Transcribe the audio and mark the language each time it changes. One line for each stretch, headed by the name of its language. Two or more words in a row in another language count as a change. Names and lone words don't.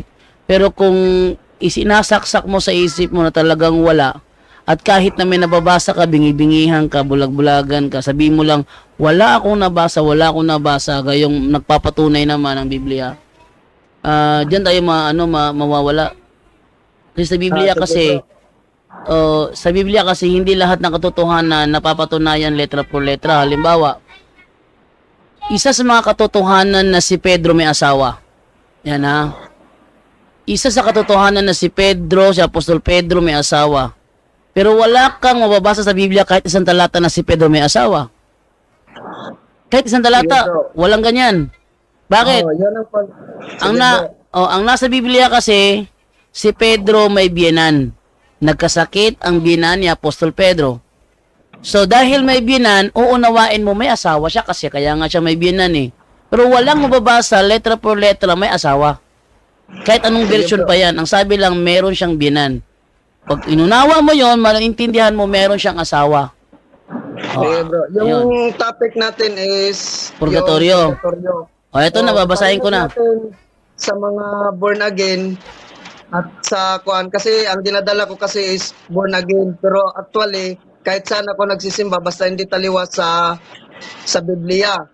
Filipino: Pero kung isinasaksak mo sa isip mo na talagang wala, at kahit na may nababasa ka, bingi-bingihan ka, bulag-bulagan ka, sabihin mo lang, wala akong nabasa, gayong nagpapatunay naman ang Biblia. Diyan tayo mawawala. Kasi sa Biblia sige, kasi, bro. sa Biblia kasi hindi lahat ng katotohanan napapatunayan
Spanish: letra por letra.
Filipino: Halimbawa, isa sa mga katotohanan na si Pedro may asawa. Yan ha. Isa sa katotohanan na si Pedro, si Apostol Pedro may asawa. Pero wala kang mababasa sa Biblia kahit isang talata na si Pedro may asawa. Kahit isang talata, Sige, bro. walang ganyan. Bakit? Yan ang Ang Sige, bro. ang nasa Biblia kasi si Pedro may biyenan. Nagkasakit ang biyenan ni Apostol Pedro. So dahil may biyenan, uunawain mo may asawa siya kasi kaya nga siya may biyenan eh. Pero walang mababasa
Spanish: letra por letra
Filipino: may asawa. Kahit anong version pa yan, ang sabi lang meron siyang biyenan. Pag inunawa mo yon, maintindihan mo meron siyang asawa. Sige, bro. Yung ayun. topic natin is Purgatorio. yung purgatorio. O ito na, babasahin ko na. Natin sa mga
English: born again
Filipino: at sa kuan kasi ang dinadala ko kasi is
English: born again
Filipino: pero actually kahit saan ako nagsisimba basta hindi taliwas sa Biblia.